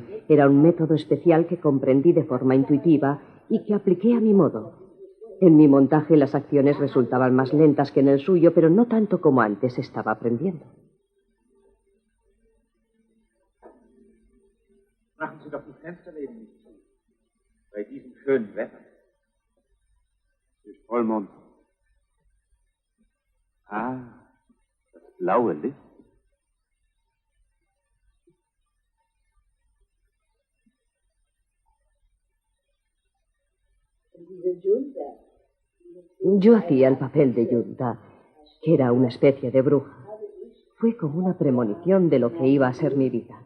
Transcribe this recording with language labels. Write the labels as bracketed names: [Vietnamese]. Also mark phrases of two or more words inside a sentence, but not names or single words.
[Spanish] Era un método especial que comprendí de forma intuitiva y que apliqué a mi modo. En mi montaje las acciones resultaban más lentas que en el suyo, pero no tanto como antes estaba aprendiendo. [German] Machen Sie doch die Fensterläden nicht zu. Bei diesem schönen Wetter. Es ist Vollmond. Ah, das blaue Licht. [Spanish] Yo hacía el papel de Yunta, que era una especie de bruja. Fue como una premonición de lo que iba a ser mi vida.